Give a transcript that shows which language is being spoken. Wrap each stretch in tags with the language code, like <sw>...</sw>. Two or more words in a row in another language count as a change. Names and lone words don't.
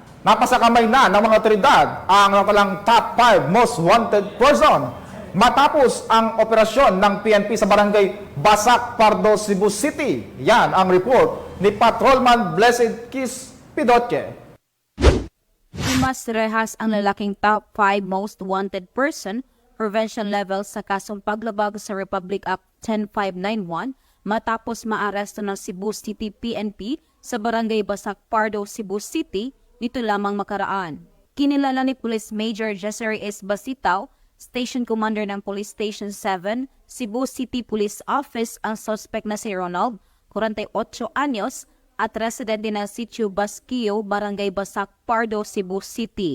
<tl>Napasakamay na ng mga otoridad ang napalang top 5</tl> <en>most wanted person</en> <tl>matapos ang operasyon ng PNP sa barangay Basak, Pardo, Cebu City. Yan ang report ni Patrolman Blessed Kiss Pidoche. Mas rehas ang lalaking</tl> <en>top 5 most wanted person prevention level</en> <tl>sa kasong paglabag sa Republic Act 10591 matapos maaresto ng Cebu City PNP sa barangay Basak, Pardo, Cebu City nito lamang makaraan. Kinilala ni Police Major Jessary S. Basitaw, Station Commander ng Police Station 7, Cebu City Police Office ang suspect na si Ronald, 48 anyos, at residente ng Sitio Basquio, Barangay Basak, Pardo, Cebu City.</tl>